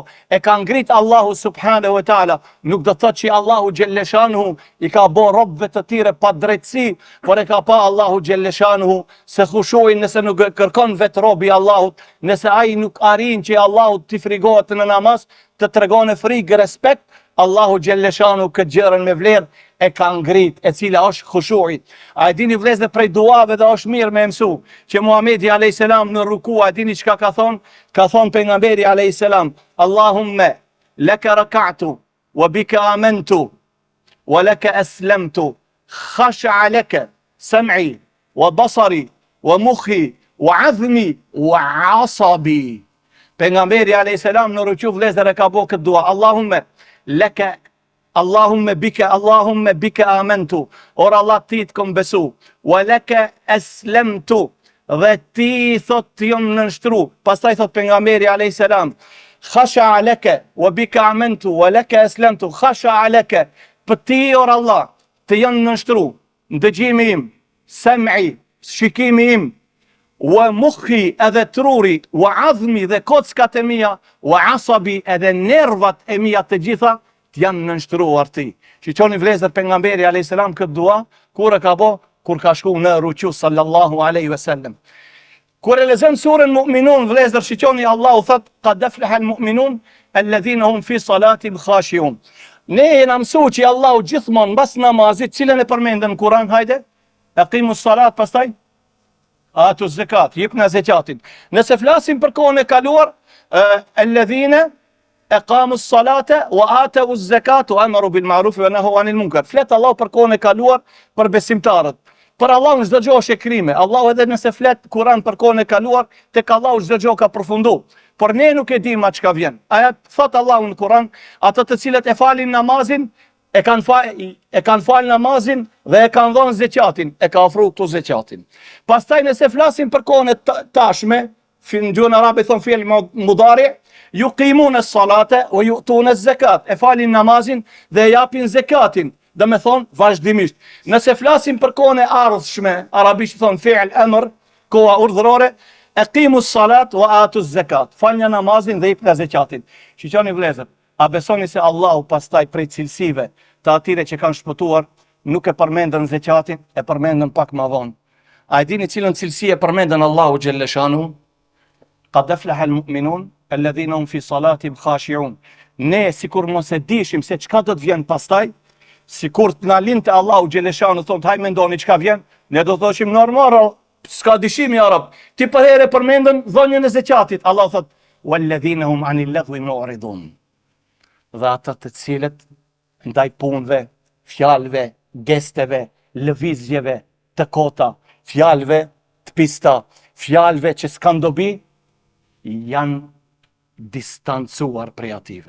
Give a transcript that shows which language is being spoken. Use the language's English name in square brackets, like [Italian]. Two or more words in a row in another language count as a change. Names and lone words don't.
[Albanian] E ka ngrit [Arabic] الله سبحانه وتعالى, [Albanian] nuk do të thotë që Allahu xhelleshanhu I ka bë robëve të tire pa drejtësi, por e ka pa Allahu xhelleshanhu se khushuin nëse nuk kërkon vetë robi Allahut, nëse ai nuk arrin që Allahu t'i frigohet në namaz, të tregon frikë, respekt, Allahu xhelleshanu këtë gjërën me vlerë e ka ngrit, e cila është khushu'i. A e dini vëllezër prej duave dhe është mirë me mësu, që Muhamedi a.s. në ruku, a e dini çka ka thonë? Ka thonë pejgamberi a.s. Allahumme, [Arabic] لك ركعت، وبك آمنت، ولك أسلمت، خشع لك سمعي، وبصري، ومخي، وعظمي، وعصبي. [Albanian] Pejgamberi a.s. në ruku vëllezër e ka bo këtë dua, Allahumme, [Arabic] لك اللهم بك آمنت, [Albanian] or Allah ti të kom besu, [Arabic] ولك أسلمت, [Albanian] dhe ti thot të jom nënshtru. Pastaj thot pejgamberi a.s. [Arabic] خشع لك وبك آمنت ولك أسلمت، خشع لك, [Albanian] për ti or Allah të jom nënshtru, ndëgjimi im, sam'i, shikimi im, [Arabic] ومخي [Albanian] edhe truri, [Arabic] وعظمي [Albanian] dhe kockat e mia, [Arabic] وعصبي [Albanian] edhe nervat e mia të gjitha, janë nënshtruar ti. Shiqoni vëllezër pejgamberi a.s. këtë dua, kur e ka bo, kur ka shku në ruku [Arabic] صلى الله عليه وسلم. [Albanian] Kur e lexojmë surën Mu'minun, vëllezër shiqoni Allahu thot, [Arabic] قد أفلح المؤمنون الذين هم في صلاتهم خاشعون. [Albanian] Ne jena mësu që Allahu gjithmonë mbas namazit, cilën e përmendën në Kur'an, hajde? [Arabic] أقيموا الصلاة, [Albanian] pastaj [Arabic] آتوا الزكاة, [Albanian] jepna zakatin. Nëse flasim për kohën e kaluar, [Arabic] الذين أقاموا الصلاة وآتوا الزكاة وأمروا بالمعروف ونهوا عن المنكر. [Albanian] Flet Allah për kohën e kaluar për besimtarët. Për Allah çdo gjë është e krime. Allahu edhe nëse flet Kur'an për kohën e kaluar, tek Allahu çdo gjë ka përfundu. Por ne nuk e dim çka vjen. Aja thot Allahu në Kur'an, ata të cilët e falin namazin, e kanë fal namazin dhe e kanë dhënë zakatin, e ka ofruar këtu zakatin. Pastaj nëse flasim për kohën e tashme, në gjuhën arabe thon [Arabic] فعل مضارع, يقيمون الصلاة ويؤتون الزكاة, [Albanian] e falin namazin dhe japin zakatin, dhe me thonë vazhdimisht. Nëse flasim për kohën e ardhshme, arabisht thonë [Arabic] فعل أمر, [Albanian] koha urdhërore, [Arabic] أقيموا الصلاة وآتوا الزكاة, [Albanian] falni namazin dhe jepni zakatin. Shiqoni vëllezër, a besoni se Allahu pastaj prej cilësive të atyre që kanë shpëtuar nuk e përmendën zakatin, e përmendën pak më vonë. A e dini cilën cilësi e përmendën Allahu xhelleshanu? [Arabic] قد أفلح المؤمنون الذين هم في صلاتهم خاشعون. [Albanian] Ne sikur mos e dishim se çka do të vjen pastaj, sikur të na linte Allahu xheleshanu thonë haj mendoni çka vjen, ne do thoshim normal, s'ka dyshim [Arabic] يا رب. [Albanian] Ti për herë përmendën dhënien e zakatit. Allah thot [Arabic] والذين هم عن اللغو معرضون. [Albanian] Dhe ata të cilët ndaj punëve fjalëve, gesteve, lëvizjeve të kota, fjalëve të pista, fjalëve që s'kan dobi, janë distancuar prej ative.